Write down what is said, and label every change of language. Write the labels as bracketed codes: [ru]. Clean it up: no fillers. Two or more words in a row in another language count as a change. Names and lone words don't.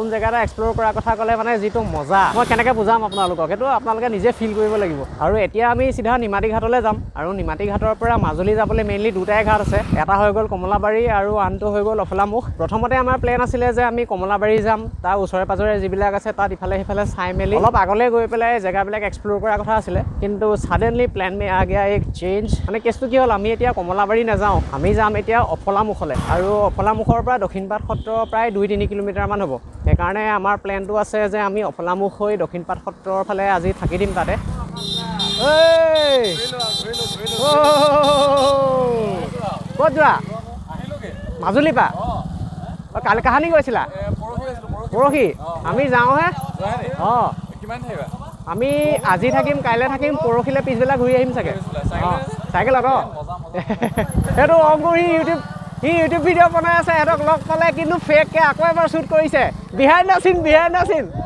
[as] জেগা এটা এক্সপ্ল'ৰ কৰাৰ কথা ক'লে মানে যিটো মজা মই কেনেকৈ বুজাম আপোনালোকক সেইটো আপোনালোকে নিজে ফিল কৰিব লাগিব আৰু এতিয়া আমি চিধা নিমাতী ঘাটলৈ যাম আৰু নিমাতী ঘাটৰ পৰা মাজুলী যাবলৈ মেইনলি দুটাই ঘাট আছে এটা হৈ গ'ল কমলাবাৰী আৰু আনটো হৈ গ'ল অফলামুখ প্ৰথমতে আমাৰ প্লেন আছিলে যে আমি কমলাবাৰী যাম তাৰ ওচৰে পাজৰে যিবিলাক আছে তাত ইফালে সিফালে চাই মেলি অলপ আগলৈ গৈ পেলাই জেগাবিলাক এক্সপ্ল'ৰ কৰাৰ কথা আছিলে কিন্তু [en] suddenly plan [hi] में आ गया एक [as] change মানে কেছটো কি হ'ল আমি এতিয়া কমলাবাৰী নাযাওঁ আমি যাম এতিয়া অফলামুখলৈ আৰু অফলামুখৰ পৰা দক্ষিণপাট সত্ৰ প্ৰায় 2-3 কিলোমিটাৰ মান হ'ব সেইকাৰণে আমাৰ প্লেনটো আছে যে আমি অফলামুখ হৈ দক্ষিণপাট সত্ৰৰ ফালে আজি থাকি দিম তাতে ক'ত যোৱা মাজুলী পা কালি কাহানি গৈছিলা পৰহি আমি যাওঁহে অঁ আমি আজি থাকিম কাইলৈ থাকিম পৰহিলৈ পিছবেলা ঘূৰি আহিম চাগে অঁ চাইকেলত অঁ সেইটো অংকুৰ সি ইউটিউব ভিডিঅ' বনাই আছে সিহঁতক লগ পালে কিন্তু ফেককৈ আকৌ এবাৰ শ্বুট কৰিছে [en] behind the scene